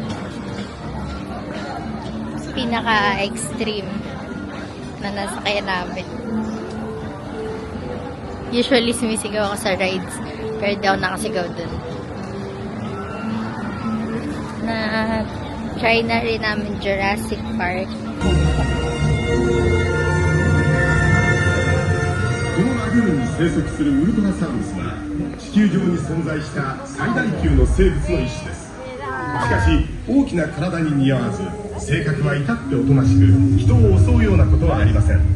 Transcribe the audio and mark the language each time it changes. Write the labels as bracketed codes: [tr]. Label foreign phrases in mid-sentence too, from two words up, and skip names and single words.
[tl] Pinaka-extreme na nasakyan namin. Usually sumisigaw ako sa rides, pero di ako nakasigaw dun. Na-try na rin namin Jurassic Park. [ja] このラグーンに生息するウルトラサウルスは地球上に存在した最大級の生物の一種です。しかし大きな体に似合わず性格は至っておとなしく人を襲うようなことはありません。